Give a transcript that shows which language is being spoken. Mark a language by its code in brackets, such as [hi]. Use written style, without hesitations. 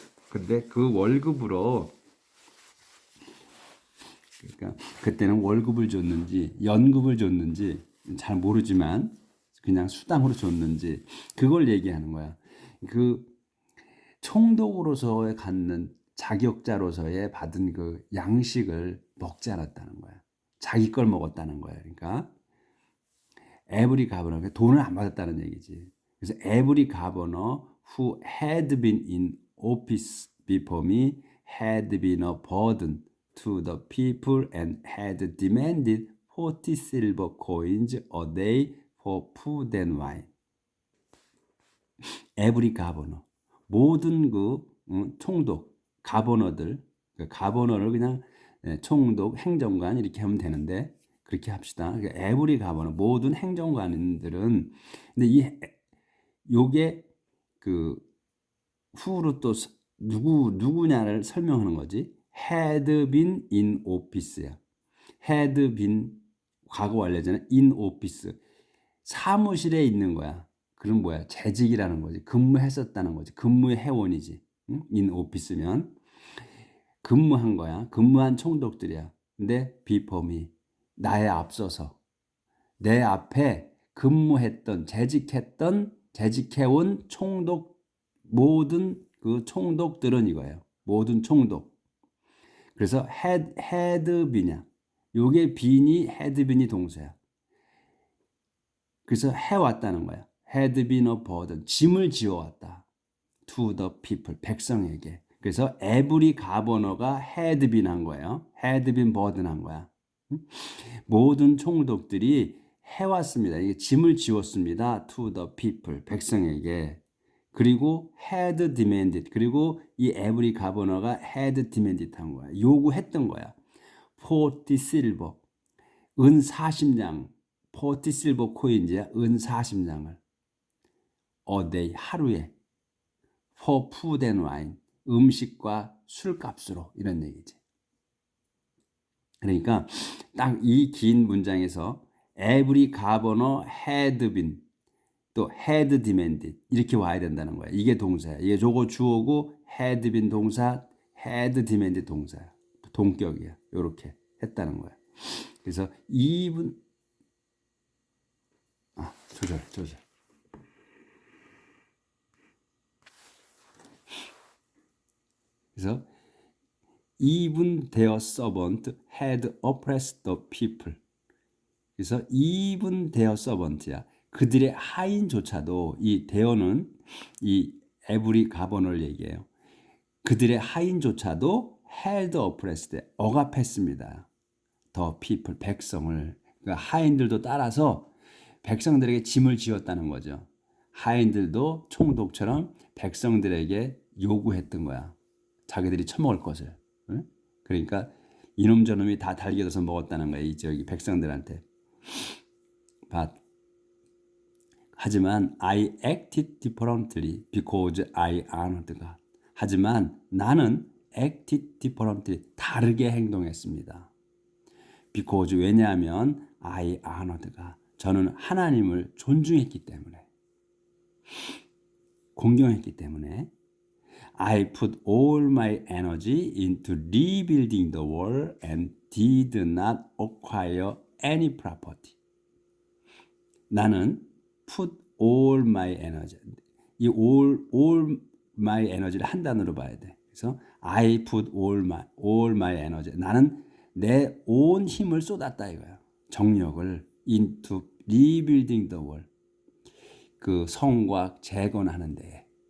[ko] 근데 그 월급으로 그러니까 그때는 월급을 줬는지 연급을 줬는지 잘 모르지만 그냥 수당으로 줬는지 그걸 얘기하는 거야. 그 총독으로서의 갖는 자격자로서의 받은 그 양식을 먹지 않았다는 거야. 자기 걸 먹었다는 거야. 그러니까 [en] every governor [ko] 돈을 안 받았다는 얘기지. [en] 그래서 every governor who had been in office before me had been a burden to the people and had demanded 40 silver coins a day for food and wine. every governor [ko] 모든 그 총독 가버너들 그 가버너를 그냥 총독 행정관 이렇게 하면 되는데 그렇게 합시다. 그러니까 [en] every governor [ko] 모든 행정관들은 근데 요게 그 who로 또 누구냐를 설명하는 거지. [en] had been in office야. had been [ko] 과거 완료잖아. [en] in office [ko] 사무실에 있는 거야. 그럼 뭐야? 재직이라는 거지. 근무했었다는 거지. 근무의 해원이지. 응? in office면 근무한 거야. 근무한 총독들이야. 근데 [en] before me, [ko] 나에 앞서서 내 앞에 근무했던 재직해온 총독, 모든 그 총독들은 이거예요. 모든 총독. [en] 그래서 had been이야. 요게 beeni, had been이 동사야. [ko] 그래서 해왔다는 거야. [en] had been a burden, [ko] 짐을 지어왔다. [en] to the people, [ko] 백성에게. [en] 그래서 every governor가 had been 한 거예요. had been burden 한 거야. [ko] 모든 총독들이 해왔습니다. 이게 짐을 지웠습니다. [en] to the people, 백성에게. 그리고 had demanded, 그리고 이 every governor가 had demanded 한 거야. [ko] 요구했던 거야. [en] 40 silver, 은 40냥, 40 silver coins야, 은 40냥을 a day, 하루에 for food and wine, [ko] 음식과 술값으로, 이런 얘기지. 그러니까 딱 이 긴 문장에서 every governor had been, 또 had demanded 이렇게 와야 된다는 거야. 이게 동사야. 이게 저거 주어고 [en] had been [ko] 동사, [en] had demanded [ko] 동사야. 동격이야. 이렇게 했다는 거야. 그래서 이분 조절. [en] 그래서 even their servant had oppressed the people. 그래서 even their servant야. [ko] 그들의 하인조차도, 이 their는 이 every governor 얘기해요. 그들의 하인조차도 [en] had oppressed, [ko] 억압했습니다. [en] the people, 백성을. [ko] 그러니까 하인들도 따라서 백성들에게 짐을 지었다는 거죠. 하인들도 총독처럼 백성들에게 요구했던 거야. 자기들이 처먹을 것을. 응? 그러니까 이놈 저놈이 다 달겨들어서 먹었다는 거야. 이 저기 백성들한테. 하지만 [en] I acted differently because I honored God. [ko] 하지만 나는 [en] acted differently, [ko] 다르게 행동했습니다. because, 왜냐하면 [en] I honored God, [ko] 저는 하나님을 존중했기 때문에, 공경했기 때문에. [en] I put all my energy into rebuilding the wall and did not acquire any property. 나는 put all my energy, 이 all my energy를 [ko] 한 단어로 봐야 돼. 그래서 [en] I put all my energy, [ko] 나는 내 온 힘을 쏟았다 이거야. 정력을 [en] into rebuilding the wall, [ko] 그 성곽 재건하는 데에.